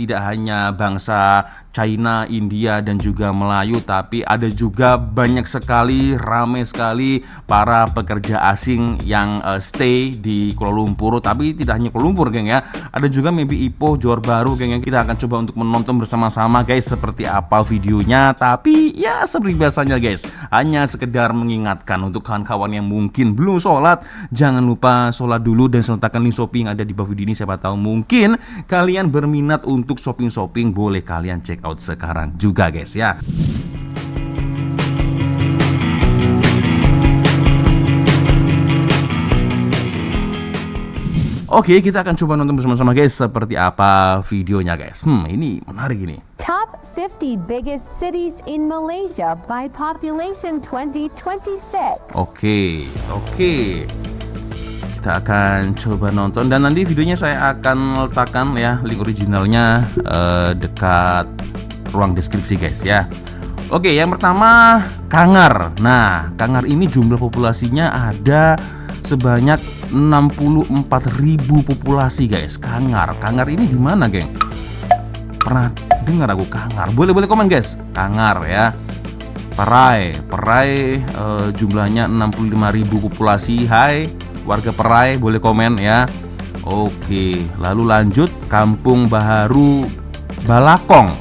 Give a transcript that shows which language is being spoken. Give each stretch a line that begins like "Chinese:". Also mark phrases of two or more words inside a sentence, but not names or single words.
Indonesian: Tidak hanya bangsa China, India dan juga Melayu, tapi ada juga banyak sekali, ramai sekali para pekerja asing yang stay di Kuala Lumpur. Tapi tidak hanya Kuala Lumpur geng ya, ada juga maybe Ipoh, Johor Bahru geng, yang kita akan coba untuk menonton bersama-sama guys seperti apa videonya. Tapi ya seperti biasanya guys, hanya sekedar mengingatkan untuk kawan-kawan yang mungkin belum sholat, jangan lupa sholat dulu dan sertakan link shopping ada di bawah video ini. Siapa tahu mungkin kalian berminat untuk shopping, boleh kalian
English: check out
Indonesian: sekarang juga guys ya. Oke, kita akan coba nonton bersama-sama guys seperti apa videonya guys. Ini menarik ini.
English: Top 50 biggest cities in Malaysia by population 2026.
Indonesian: Oke. Kita akan coba nonton dan nanti videonya saya akan letakkan ya link originalnya dekat ruang deskripsi guys ya. Oke, yang pertama Kangar. Nah, Kangar ini jumlah populasinya ada sebanyak 64.000 populasi guys. Kangar ini di mana geng? Pernah dengar aku Kangar? Boleh komen guys. Kangar ya. Perai jumlahnya 65.000 populasi. Hai warga Perai, boleh komen ya. Oke, lalu lanjut Kampung Baharu Balakong.